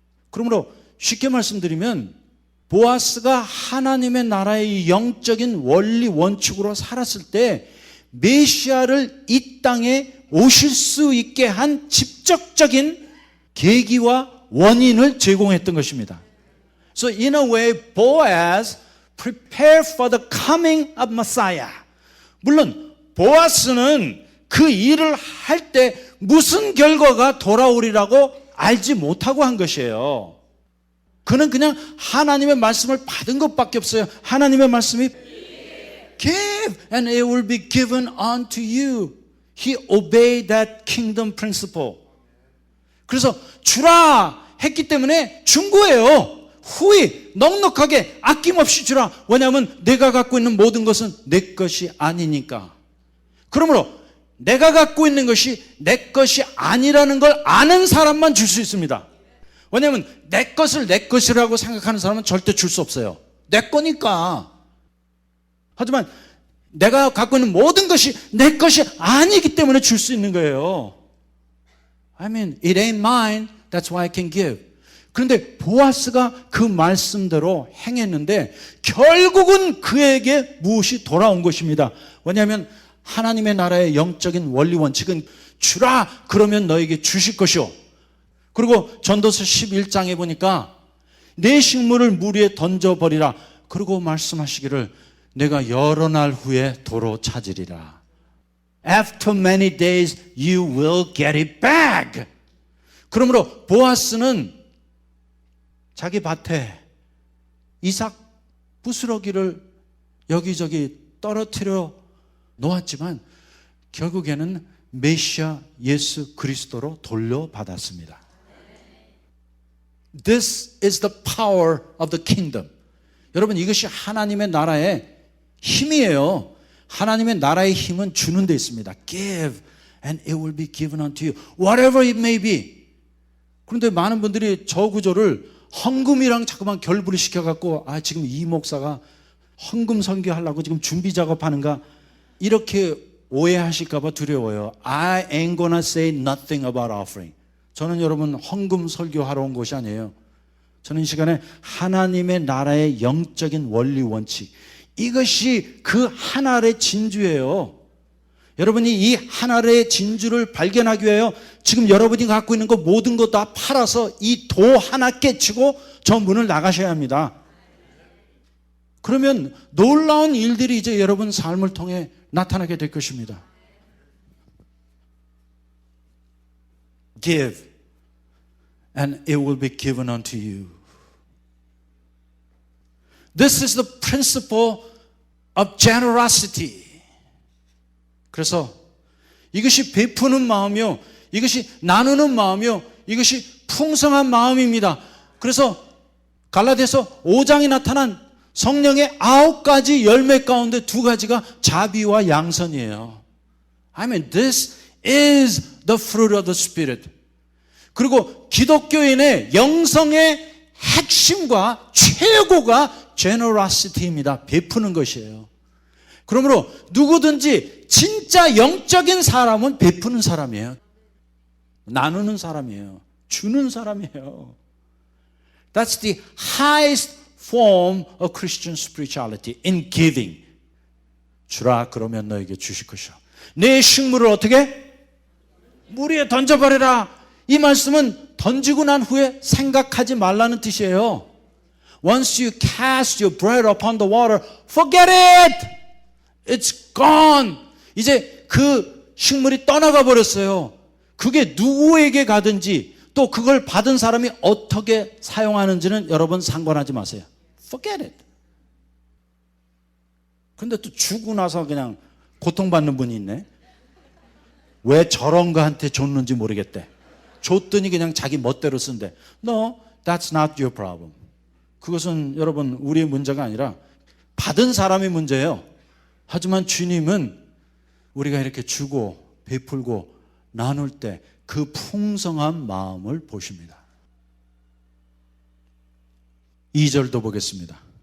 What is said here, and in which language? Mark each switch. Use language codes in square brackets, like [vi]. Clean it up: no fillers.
[ko] 그러므로 쉽게 말씀드리면 보아스가 하나님의 나라의 영적인 원리 원칙으로 살았을 때 메시아를 이 땅에 오실 수 있게 한 직접적인 계기와 원인을 제공했던 것입니다. [en] So in a way, Boaz prepared for the coming of Messiah. [ko] 물론 보아스는 그 일을 할 때 무슨 결과가 돌아오리라고 알지 못하고 한 것이에요. 그는 그냥 하나님의 말씀을 받은 것밖에 없어요. 하나님의 말씀이 [en] Give and it will be given unto you. He obeyed that kingdom principle. [ko] 그래서 주라 했기 때문에 준 거예요. 후히 넉넉하게 아낌없이 주라. 왜냐하면 내가 갖고 있는 모든 것은 내 것이 아니니까. 그러므로 내가 갖고 있는 것이 내 것이 아니라는 걸 아는 사람만 줄 수 있습니다. 왜냐하면 내 것을 내 것이라고 생각하는 사람은 절대 줄 수 없어요. 내 거니까. 하지만 내가 갖고 있는 모든 것이 내 것이 아니기 때문에 줄 수 있는 거예요. [en] I mean, it ain't mine. That's why I can give. [ko] 그런데 보아스가 그 말씀대로 행했는데 결국은 그에게 무엇이 돌아온 것입니다. 왜냐하면 하나님의 나라의 영적인 원리 원칙은 주라 그러면 너에게 주실 것이요. 그리고 전도서 11장에 보니까 내 식물을 물 위에 던져버리라. 그리고 말씀하시기를 내가 여러 날 후에 도로 찾으리라. [en] After many days you will get it back. [ko] 그러므로 보아스는 자기 밭에 이삭 부스러기를 여기저기 떨어뜨려 놓았지만 결국에는 메시아 예수 그리스도로 돌려받았습니다. [en] This is the power of the kingdom. [ko] 여러분 이것이 하나님의 나라의 힘이에요. 하나님의 나라의 힘은 주는 데 있습니다. [en] Give and it will be given unto you. Whatever it may be. [ko] 그런데 많은 분들이 저 구조를 헌금이랑 자꾸만 결부를 시켜갖고 지금 이 목사가 헌금 선교하려고 지금 준비 작업하는가 이렇게 오해하실까 봐 두려워요. [en] I ain't gonna say nothing about offering. [ko] 저는 여러분 헌금 설교하러 온 것이 아니에요. 저는 이 시간에 하나님의 나라의 영적인 원리 원칙, 이것이 그 하나의 진주예요. 여러분이 이 하나의 진주를 발견하기 위하여 지금 여러분이 갖고 있는 거 모든 거 다 팔아서 이 도 하나 깨치고 저 문을 나가셔야 합니다. 그러면 놀라운 일들이 이제 여러분 삶을 통해 나타나게 될 것입니다. [en] Give and it will be given unto you. This is the principle of generosity. [ko] 그래서 이것이 베푸는 마음이요, 이것이 나누는 마음이요, 이것이 풍성한 마음입니다. 그래서 갈라디아서 5장에 나타난 성령의 9가지 열매 가운데 2가지가 자비와 양선이에요. [en] I mean, this is the fruit of the Spirit. [ko] 그리고 기독교인의 영성의 핵심과 최고가 generosity입니다. 베푸는 것이에요. 그러므로 누구든지 진짜 영적인 사람은 베푸는 사람이에요. 나누는 사람이에요. 주는 사람이에요. [en] That's the highest form of Christian spirituality, in giving. [ko] 주라 그러면 너에게 주실 것이야. 내 식물을 어떻게? 물 위에 던져버려라. 이 말씀은 던지고 난 후에 생각하지 말라는 뜻이에요. [en] Once you cast your bread upon the water, forget it. It's gone. [ko] 이제 그 식물이 떠나가 버렸어요. 그게 누구에게 가든지 또 그걸 받은 사람이 어떻게 사용하는지는 여러분 상관하지 마세요. [en] Forget it. [ko] 근데 또 주고 나서 그냥 고통받는 분이 있네. 왜 저런 거한테 줬는지 모르겠대. 줬더니 그냥 자기 멋대로 쓴대. [en] No, that's not your problem. [ko] 그것은 여러분 우리의 문제가 아니라 받은 사람의 문제예요. 하지만 주님은 우리가 이렇게 주고 베풀고 나눌 때 그 풍성한 마음을 보십니다. 2절도 보겠습니다.